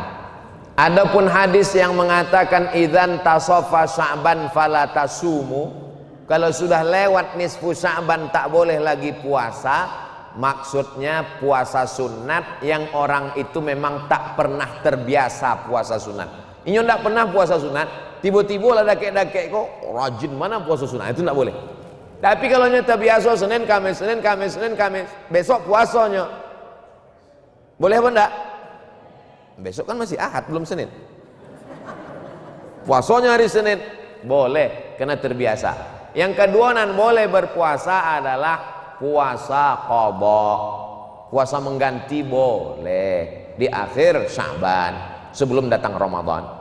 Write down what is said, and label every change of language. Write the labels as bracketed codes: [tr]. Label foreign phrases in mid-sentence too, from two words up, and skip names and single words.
[id] Adapun hadis yang mengatakan [ar] idzan tasafa Sya'ban fala tasumu, [id] kalau sudah lewat nisfu Sya'ban tak boleh lagi puasa. Maksudnya puasa sunat yang orang itu memang tak pernah terbiasa puasa sunat. [min] Inyo tak pernah puasa sunat, tiba-tiba lah dakek-dakek kok rajin mana puasa sunat, [id] itu tak boleh. Tapi kalau nyo terbiasa Senin Kamis, besok puasanya boleh apa enggak? Besok kan masih Ahad, belum Senin. Puasanya hari Senin boleh, karena terbiasa. Yang kedua nan boleh berpuasa adalah puasa qadha, puasa mengganti boleh di akhir Sya'ban sebelum datang Ramadan.